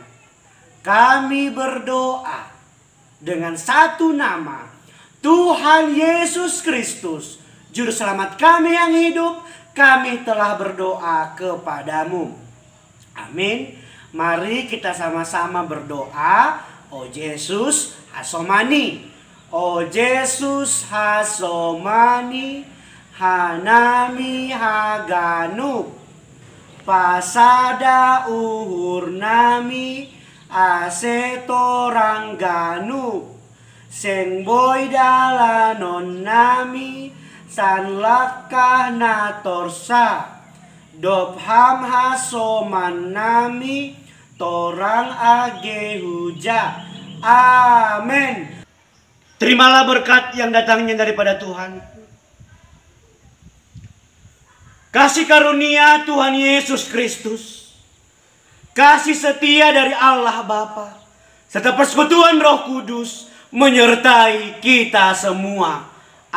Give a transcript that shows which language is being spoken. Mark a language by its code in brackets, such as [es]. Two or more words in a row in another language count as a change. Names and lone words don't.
[id] Kami berdoa dengan satu nama, Tuhan Yesus Kristus, Juru Selamat kami yang hidup. Kami telah berdoa kepadamu. Amin. Mari kita sama-sama berdoa. [bts] O Yesus hasomani, O Yesus hasomani, hanami haganu, pasada uhur nami, asetorangganu, sengboy dalanon nami, sanlakah natorsa, dobham hasoman nami, torang age huja. [id] Amin. Terimalah berkat yang datangnya daripada Tuhan. Kasih karunia Tuhan Yesus Kristus, kasih setia dari Allah Bapa, serta persekutuan Roh Kudus menyertai kita semua.